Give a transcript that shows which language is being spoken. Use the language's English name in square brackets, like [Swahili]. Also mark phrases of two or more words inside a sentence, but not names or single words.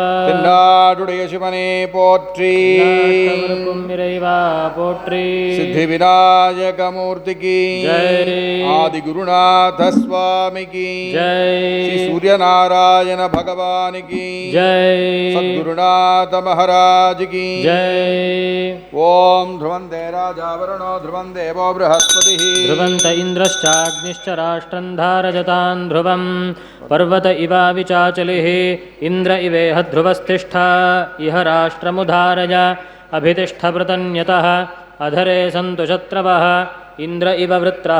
[Tamil] தென்னாடுடைய சிவனே போற்றி, நாட்டவர்க்கும் இறைவா போற்றி. சித்தி விநாயகமூர்த்திக்கு ஜெய். ஆதி குருநாத சுவாமிக்கு ஜெய். ஸ்ரீ சூரியநாராயண பகவானுக்கு ஜெய். சத்குருநாத மகாராஜுக்கு ஜெய். [Sanskrit] ஓம் ध्रुवन्ते राजावरुणो ध्रुवं देवो बृहस्पतिः ध्रुवन्त इन्द्रश्चाग्निश्च राष्ट्रं धारजतान् ध्रुवं पर्वत इवाविचाचलिः इन्द्र इवेह ध्रुवस्तिष्ठ इह राष्ट्रमुधारय अभितिष्ठभृतन्यतः अधरे सन्तु शत्रवः इन्द्र इव वृत्रः